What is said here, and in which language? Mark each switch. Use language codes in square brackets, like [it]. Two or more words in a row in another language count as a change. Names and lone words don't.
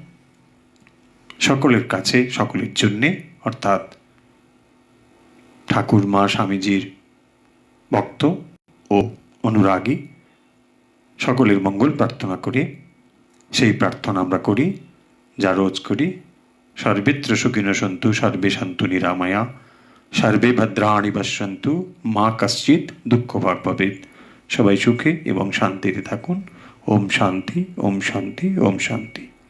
[bn] সকলের কাছে, সকলের জন্যে, অর্থাৎ ঠাকুরমা স্বামীজির ভক্ত ও অনুরাগী সকলের মঙ্গল প্রার্থনা করে সেই প্রার্থনা আমরা করি, যা রোজ করি। [sa] সর্বেত্র সুখিনো সন্তু সর্বে সন্তু নিরাময়া সর্বে ভদ্রাণি পশ্যন্তু মা কশ্চিৎ দুঃখ ভাগ ভবেৎ। [bn] সবাই সুখে এবং শান্তিতে থাকুন। [sa] ওম শান্তি, ওম শান্তি, ওম শান্তি।